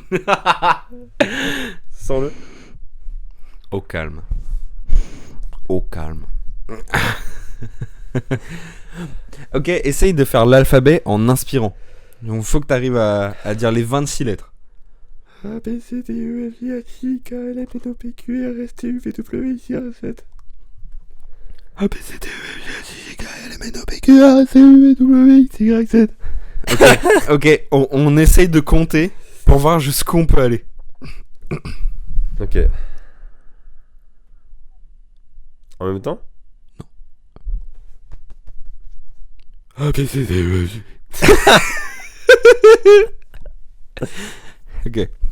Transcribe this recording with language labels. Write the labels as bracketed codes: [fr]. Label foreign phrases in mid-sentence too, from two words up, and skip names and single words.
[fr] Sens-le. Au calme. Au calme. Ok, essaye de faire l'alphabet en inspirant. Donc, faut que t'arrives à dire les 26 lettres. A, B, C, D, E, F, G, H, I, K, L, M, N, O, P, Q, R, S, T, U, V, W, X, Y, Z. A, B, C, D, E, F, G, H, I, K, L, M, N, O, P, Q, R, S, T, U, V, W, X, Y, Z. Ok, on essaye de compter pour voir jusqu'où on peut aller. Ok. En même temps? A, B, C, D, E, F, G. Ok.